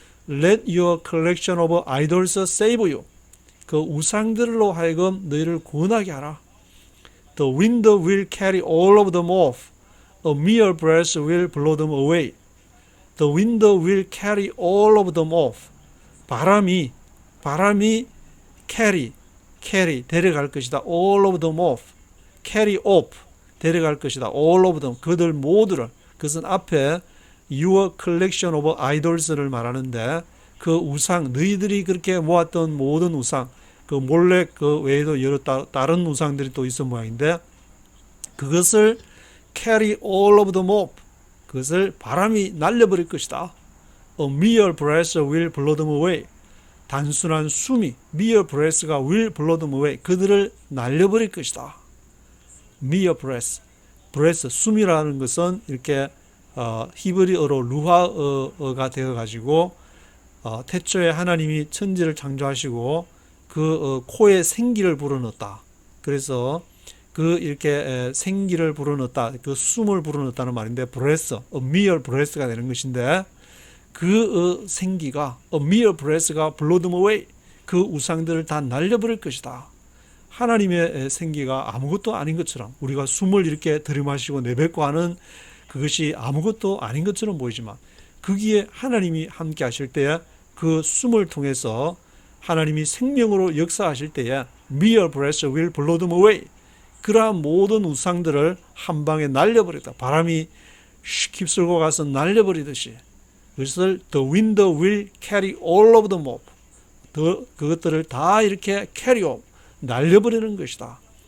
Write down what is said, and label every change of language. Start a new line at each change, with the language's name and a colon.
English: let your collection of idols save you.
Korean: 그 우상들로 하여금 너희를 구원하게 하라.
English: The wind will carry all of them off. A mere breath will blow them away. The wind will carry all of them off.
Korean: 바람이 carry 데려갈 것이다.
English: all of them off, carry off
Korean: 데려갈 것이다.
English: all of them
Korean: 그들 모두를. 그것은 앞에 your collection of idols를 말하는데 그 우상 너희들이 그렇게 모았던 모든 우상 그 몰렉 그 외에도 여러 다른 우상들이 또 있어 모양인데 그것을
English: carry all of them off
Korean: 그것을 바람이 날려버릴 것이다.
English: A mere breath will blow them away.
Korean: 단순한 숨이
English: mere breath가 will blow them away.
Korean: 그들을 날려버릴 것이다. mere breath 숨이라는 것은 이렇게 히브리어로 루하어가 되어가지고 태초에 하나님이 천지를 창조하시고 그 코에 생기를 불어넣었다. 그래서 그 이렇게 생기를 불어넣었다. 그 숨을 불어넣었다는 말인데 breath,
English: a mere breath
Korean: 가 되는 것인데 그 생기가 a mere breath가
English: blow them away.
Korean: 그 우상들을 다 날려버릴 것이다. 하나님의 생기가 아무것도 아닌 것처럼 우리가 숨을 이렇게 들이마시고 내뱉고 하는 그것이 아무것도 아닌 것처럼 보이지만 거기에 하나님이 함께 하실 때에 그 숨을 통해서 하나님이 생명으로 역사하실 때에
English: mere breath will blow them away.
Korean: 그러한 모든 우상들을 한 방에 날려버리다. 바람이 휩쓸고 가서 날려버리듯이 그것을
English: the wind will carry all of them off.
Korean: 그것들을 다 이렇게 carry off 날려버리는 것이다.